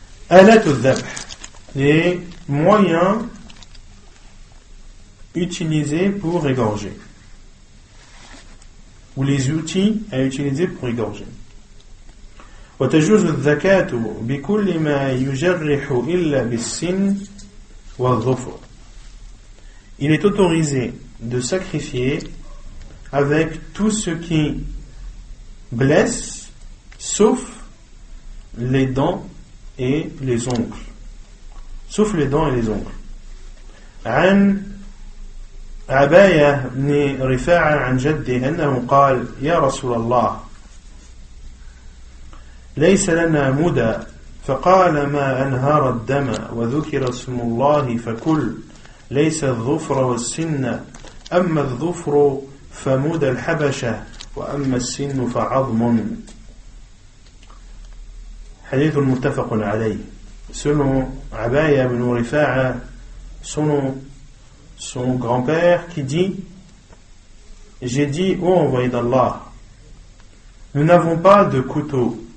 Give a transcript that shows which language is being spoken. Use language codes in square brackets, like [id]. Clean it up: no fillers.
[fr] Alatu dhabh, les moyens utilisés pour égorger, ou les outils à utiliser pour égorger. [ar] وتجوز الزكاة بكل ما يجرح إلا بالسن والظفر. [fr] Il est autorisé de sacrifier avec tout ce qui blesse, sauf les dents et les ongles. Sauf les dents et les ongles. [ar] عن عباية بن رفاعة عن جده أنه قال يا رسول الله ليس لنا مدى فقال ما أنهار الدم وذكر اسم الله فكل ليس الظفر والسن أما الظفر فمدى الحبشة وأما السن فعظم. حديث متفق عليه. [fr] Selon Abaya ibn Rifa'a, son grand-père qui dit: j'ai dit, ô envoyé d'Allah, nous n'avons pas de couteau.